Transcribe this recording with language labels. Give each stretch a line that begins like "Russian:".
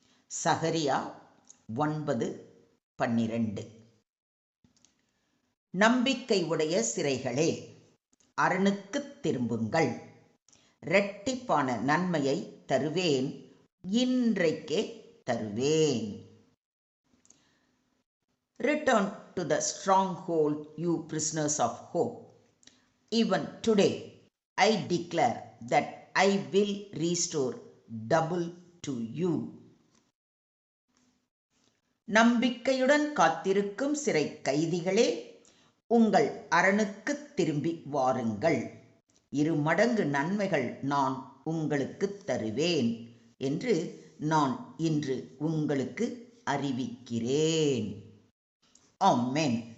Tamil: சகரியா 9:12. நம்பிக்கை உடைய சிறைகளே, அரணுக்குத் திரும்புங்கள். இரட்டிப்பான நன்மையை தருவேன், இன்றைக்கே தருவேன்.
English: Return to the stronghold, you prisoners of hope. Even today, I declare that I will restore double to you.
Tamil: நம்பிக்கையுடன் காத்திருக்கும் சிறை கைதிகளே, உங்கள் அரணுக்குத் திரும்பி வாருங்கள். 2 மடங்கு நன்மைகள் நான் உங்களுக்கு தருவேன் என்று நான் இன்று உங்களுக்கு அறிவிக்கிறேன். ஆமென்.